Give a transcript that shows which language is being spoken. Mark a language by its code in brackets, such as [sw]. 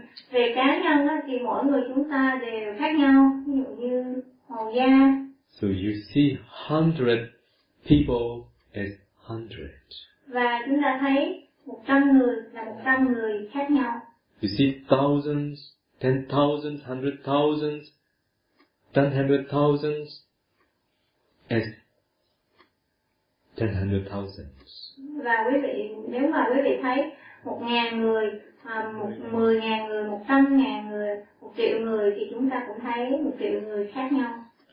[vi] Về cá nhân đó, thì mỗi người chúng ta đều khác nhau, ví dụ như màu da. [en] So you see 100 people as 100. [vi] Và chúng ta thấy 100 người là 100 người khác nhau. [en] You see thousands, ten thousands, hundred thousands, 100,000 as 100,000. [vi] Và quý vị, nếu mà quý vị thấy 1,000 người, 10,000 người, 100,000 người, 1,000,000 người thì chúng ta cũng thấy 1,000,000 người khác nhau.